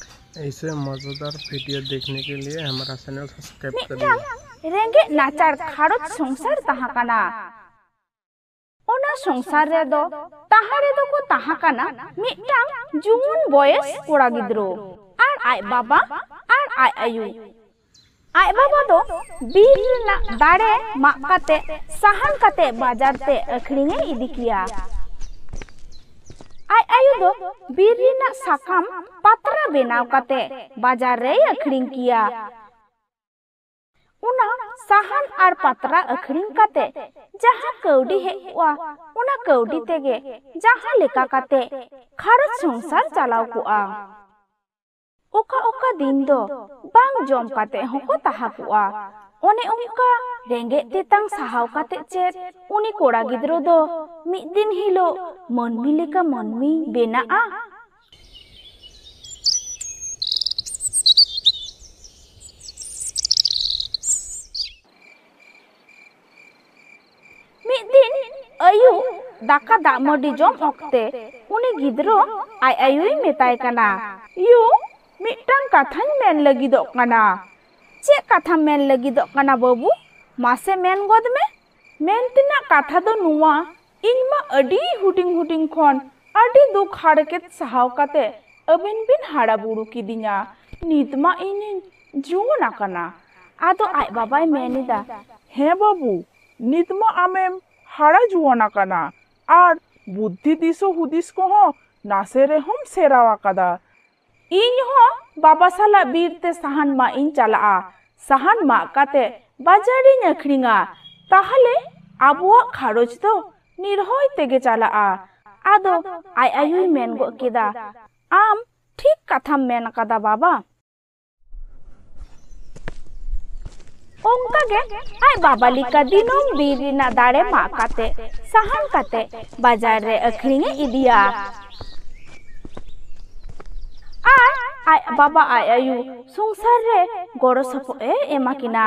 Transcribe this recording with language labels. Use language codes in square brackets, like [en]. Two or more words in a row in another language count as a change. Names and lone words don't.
[hi] ऐसे मजेदार वीडियो देखने के लिए हमारा चैनल सब्सक्राइब करिए। [sat] रेंगे नाचार खारत संसार तहाकाना ओना संसार रे दो ताहारे दो को तहाकाना मिटांग जुन बयस कोड़ा गिद्रो आर आय बाबा आर आय आयु आय बाबा दो बीर ना दाड़े माग काते साहन काते बाजार ते अखरिंगे इदी किया। आय आयु दो बीर ना साकाम पात्रा बेनाव काते बाजार रे अखरिंग किया। उना साहन आर पात्रा अखरिंग काते जहां कौडी हेवा उना कौडी तेगे जहां लेका काते खारत संसार चलाव कुआ। ओका ओका दिन दो बांग जम काते होको ताहा कुआ। ओने उनका रेंगे तेतांग साहाव काते चेत उनी कोड़ा गिद्रो दो मिद दिन हिलो मनमी लेका मनमी बेनाआ। आयु दाका दामडी जम ओक्ते उनी गिद्रो आय आयुई मेताय काना यू मिटांग काथान मेन लगिदो काना। चे कथा मेन लगिदो काना बाबू मासे मेन गोद में मेन तिना कथा दो नुआ इनमा अडी हुडिंग हुडिंग खोन अडी दुख हाड़केत सहाव काते अबिन बिन हाड़ा बुड़ू किदिया नितमा इन जुना काना। आदो आय बाबाय मेनिदा हे बाबू नितमा आमेम हाड़ा जुआना काना आर बुद्धि दिसो हुदिस को हो नासे रे हम सेरावा कादा। इन हो बाबा साला बीर ते साहन मा इन चला साहन मा काते बाजारी अखरिंगा ताहले आबुआ खारोज दो निर्होय तेगे चला। आदो आय आयुई मेन गो केदा आम ठीक कथा मेन कादा बाबा। ओंका गे आय बाबा लिका दिनों बीर ना दाड़े मा काते साहन काते बाजार रे अखरिंगे इदिया। आय बाबा आय आयु संसार रे गड़ो सपो एमा किना।